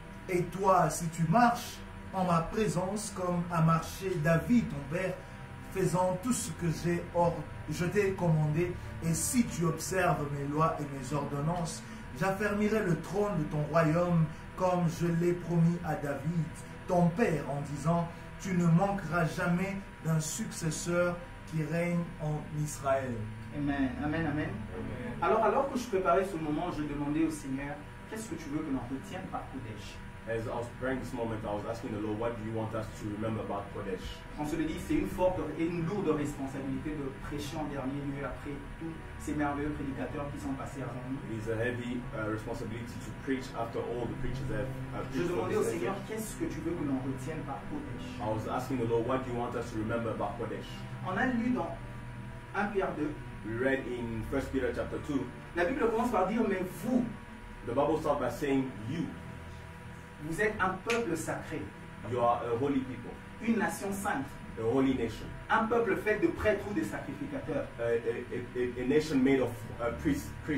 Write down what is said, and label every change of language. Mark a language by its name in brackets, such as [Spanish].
[French] Et toi, si tu marches en ma présence comme a marché David ton père, faisant tout ce que je t'ai commandé, et si tu observes mes lois et mes ordonnances, j'affermirai le trône de ton royaume comme je l'ai promis à David, ton père, en disant: tu ne manqueras jamais d'un successeur qui règne en Israël. Amen, amen, amen. Alors que je préparais ce moment, je demandais au Seigneur, qu'est-ce que tu veux que l'on retienne par Kodesh? [English] As I was preparing this moment, I was asking the Lord, what do you want us to remember about Kodesh? [French] On se le dit, c'est une forte et une lourde responsabilité de prêcher en dernier lieu après tous ces merveilleux prédicateurs qui sont passés avant nous. [English] It is a heavy responsibility to preach after all the preachers that have [French] Je [English] preached. [French] demandais au Seigneur, qu'est-ce que tu veux que l'on retienne par Kodesh? [English] I was asking the Lord, what do you want us to remember about Kodesh? [French] On a lu dans 1 Pierre 2, [English] We read in 1 Peter chapter 2, [French] la Bible commence par dire, mais vous, [English] the Bible starts by saying, [French] vous êtes un peuple sacré, [English] you are a holy people, [French] une nation sainte, [English] a holy nation, [French] un peuple fait de prêtres ou de sacrificateurs. [English] a nation made of priests.